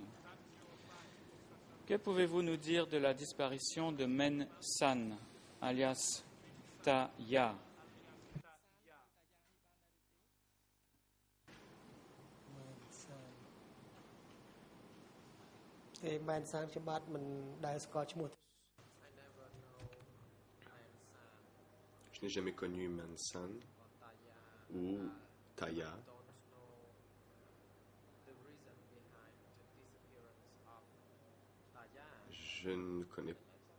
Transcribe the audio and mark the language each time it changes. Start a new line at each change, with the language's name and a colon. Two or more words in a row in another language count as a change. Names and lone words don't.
French: Que pouvez-vous nous dire de la disparition de Men San, alias Ta Ya?
Khmer: Man San ខ្ញុំបាទមិនដែលស្គាល់ឈ្មោះ
French: Je n'ai jamais connu Mansan ou Taya. Je ne connais pas.